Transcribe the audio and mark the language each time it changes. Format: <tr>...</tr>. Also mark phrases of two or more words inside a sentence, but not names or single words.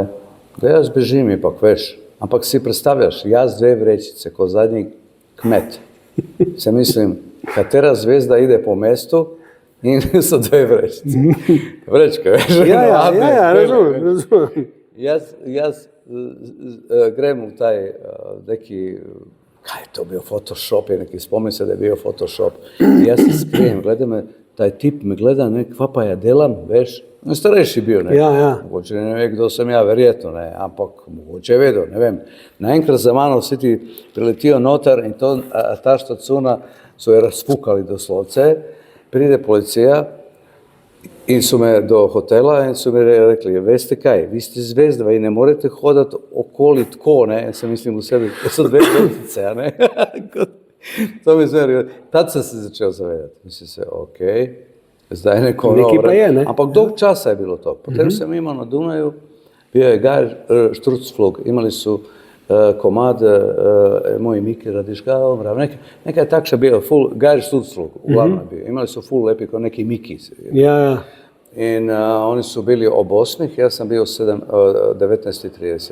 <sl>Da jaz bežim ipak, veš, ampak si predstavljaš, jaz 2 vrećice ko zadnji kmet, Se mislim, katera zvezda ide po mestu in so dve vrećice. Vrečke, veš? Ja, razumem. Jaz grem v taj neki, kaj je to bio, Photoshop je neki, spomnim se da je bio Photoshop. I ja se skrijem, gleda me, taj tip me gleda, ne, kva pa ja delam, veš? Starejši bio, ne. Mogoče ne ve, kdo sem ja, verjetno, ne, ampak mogoče je vedel, ne vem. Naenkrat za mano vsi ti priletijo noter in to, ta štacuna so je razfukali doslovce, pride policija in su me do hotela in su mi rekli, veste kaj, vi ste zvezda, vi ne morete hodati okoli tko, ne,</sl> <hr>ja sam mislim u sebi, to su dve zvezdice,</hr> <sl>a ne.</sl> <hr>To mi sve, tad sam se začeo zavedati, mislim se, okej.</hr> <sl>Zdaj neko novo vreme. Ampak dolg časa je bilo to.</sl> <hr>Potem sam imao na Dunaju, bio je Geir Sturzflug, imali su komad Moj Miki radiš kao, neka je takša bio, Geir Sturzflug, uglavnom bio.</hr> <sl>Imali su full lepi kao neki Miki. Ja. In oni su bili ob 8, ja sam bio 19:30.</sl>